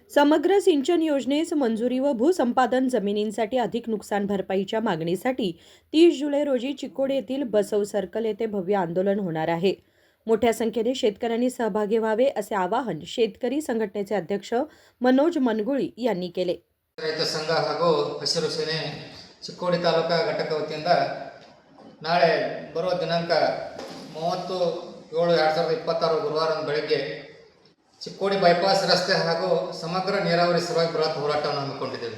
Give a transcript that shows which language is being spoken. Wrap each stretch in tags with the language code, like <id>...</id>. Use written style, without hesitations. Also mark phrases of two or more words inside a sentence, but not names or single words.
<mr>समग्र सिंचन योजनेस मंजुरी व भूसंपादन जमिनींसाठी अधिक नुकसान भरपाईच्या मागणीसाठी 30 जुलै रोजी चिकोड येथील बसव सर्कल येथे भव्य आंदोलन होणार आहे. मोठ्या संख्येने शेतकऱ्यांनी सहभागी व्हावे असे आवाहन शेतकरी संघटनेचे अध्यक्ष मनोज मनगुळी यांनी केले.</mr> <kn>ರೈತ ಸಂಘ ಹಾಗೂ ಹಸಿರು ಸೇನೆ ಚಿಕ್ಕೋಡಿ ತಾಲೂಕಾ ಘಟಕ ವತಿಯಿಂದ ನಾಳೆ ಬರುವ ದಿನಾಂಕ 30/7/2026 ಗುರುವಾರ ಬೆಳಗ್ಗೆ ಚಿಕ್ಕೋಡಿ ಬೈಪಾಸ್ ರಸ್ತೆ ಹಾಗೂ ಸಮಗ್ರ ನೀರಾವರಿ ಸಲುವಾಗಿ ಬೃಹತ್ ಹೋರಾಟವನ್ನು ಹಮ್ಮಿಕೊಂಡಿದ್ದೇವೆ.</kn>